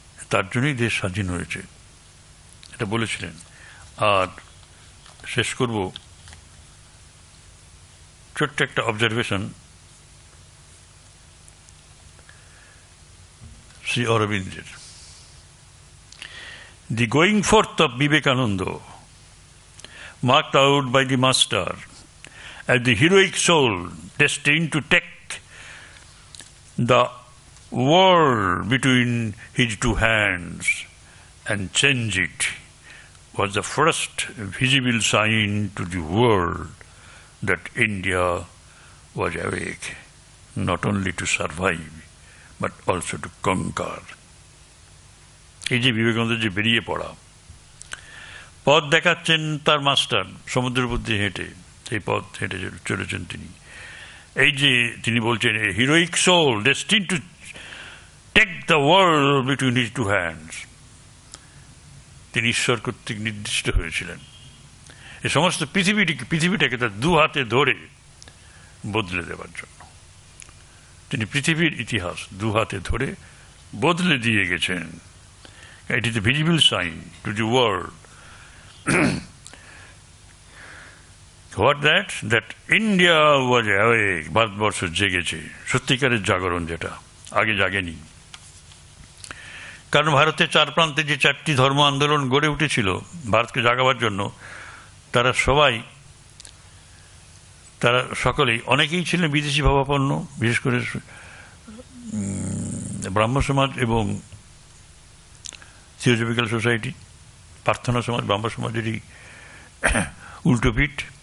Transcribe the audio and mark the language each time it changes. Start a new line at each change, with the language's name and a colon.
Bangla: তার জন্যই দেশ স্বাধীন হয়েছে, এটা বলেছিলেন। আর শেষ করব ছোট্ট একটা অবজারভেশন শ্রী অরবিন্দের।
English: The going forth of Vivekananda, marked out by the master as the heroic soul destined to take the world between his two hands and change it, was the first visible sign to the world that India was awake, not only to survive, but also to conquer.
Bangla: এই যে বিবেকানন্দ যে বেরিয়ে পড়া, পথ দেখাচ্ছেন তার master, সমুদ্রের উপর দিয়ে হেঁটে সেই পথ হেঁটে চলেছেন তিনি। এই যে তিনি বলছেন
English: heroic soul destined to take the world between his two hands,
Bangla: তিনি ঈশ্বর কর্তৃক নির্দিষ্ট হয়েছিলেন এই সমস্ত পৃথিবীটাকে তার দু হাতে ধরে বদলে দেওয়ার জন্য। তিনি পৃথিবীর ইতিহাস দু হাতে ধরে বদলে দিয়ে গেছেন।
English: It is a visible sign to the world. What that India was awake,
Bangla: Bharatvarsha জেগেছে, সত্যিকারের জাগরণ, যেটা আগে জাগেনি। কারণ ভারতের চার প্রান্তে যে চারটি ধর্ম আন্দোলন গড়ে উঠেছিল ভারতকে জাগাবার জন্য, তারা সকলেই, অনেকেই ছিলেন বিদেশি ভাবাপন্ন, বিশেষ করে ব্রাহ্ম সমাজ এবং থিওজফিক্যাল সোসাইটি, প্রার্থনা সমাজ ব্রাহ্ম সমাজেরই উল্টোপিঠ।